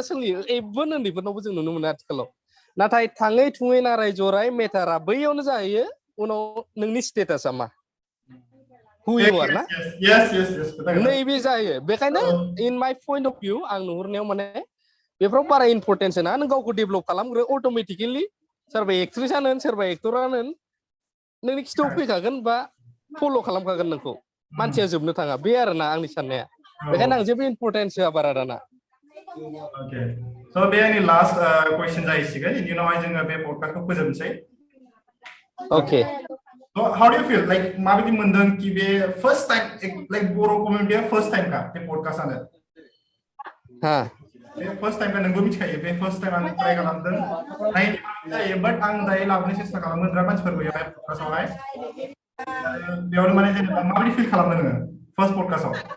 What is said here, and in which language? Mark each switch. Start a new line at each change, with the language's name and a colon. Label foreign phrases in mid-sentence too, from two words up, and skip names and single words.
Bodo: सोलियो इभेन उन्दैफोरनावबो जों नुनो मोनो आथिखालाव नाथाय थाङै थुङै नाराय जराय मेटारा बैयावनो जाहैयो उनाव नोंनि स्टेटासा मा
English: who you are
Bodo: ना नैबे जायो बेखायनो
English: in my point of view
Bodo: आं नुहुरनायाव माने बेफोराव बारा इम्पर्टेन्स होना नों गावखौ डेभेलप खालामग्रो अट'मेटिकेलि सोरबा एक्ट्रिसानो होन सोरबा एक्टरानो होन नोंनि खिथायाव फैखागोन बा फल' खालामखागोन नोंखौ मानसिया जोबनो थाङा बे आरोना आंनि साननाया बेखायनो आं जेबो इम्पर्टेन्स होआ बारा दाना
English: Okay.
Bodo: So बे आंनि
English: last question
Bodo: जाहैसिगोन इनि उनावहाय जोङो बे पडकास्टखौ फोजोबनोसै
English: Okay. So how do you feel like
Bodo: माबायदि मोनदों कि बे
English: first time like
Bodo: बर' कमिउनिटिया
English: first time
Bodo: का बे पडकास्टआनो हा बे
English: first time
Bodo: का नोंबो मिथिखायो बे
English: first time
Bodo: आं ट्राइ खालामदों नायनो जायो बाट आं दायो लाबोनो सेस्था खालामगोन बिराद मानसिफोर बेयावहाय पडकास्टआवहाय बेयावनो माने जेनेबा माबायदि फिल खालामदों नोङो फर्स्ट पडकास्टआव